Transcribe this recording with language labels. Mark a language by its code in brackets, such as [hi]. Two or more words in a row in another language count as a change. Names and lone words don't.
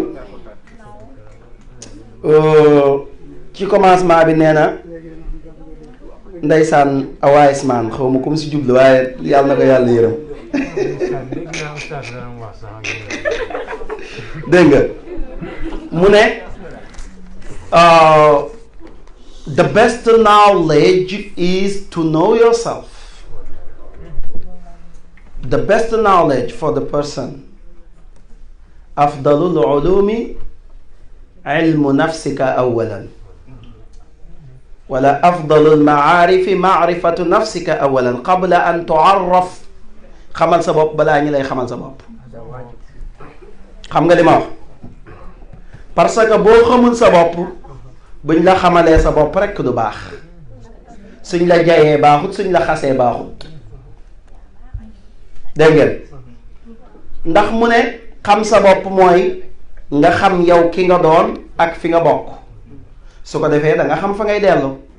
[wo] ci commencement bi nee na ndeysaan awaayis maan xaw ma [fr] comme si [wo] jublu waaye yàlla na ko yàlla yërëm dégg nga mu ne [en] the best knowledge is to know yourself. The best knowledge for the person. [ar] أفضل العلوم علم نفسك أولا ولا أفضل المعارف معرفة نفسك أولا قبل أن تعرف [wo] xamal sa bopp balaa ñu lay xamal sa bopp xam nga li ma wax [fr] parce que [wo] boo xamul sa bopp buñ la xamalee sa bopp rekk du baax suñ la jayee baaxut suñ la xasee baaxut dégg ngeen ndax mu ne xam sa bopp mooy nga xam yow ki nga doon ak fi nga bokk su ko defee da nga xam fa ngay dellu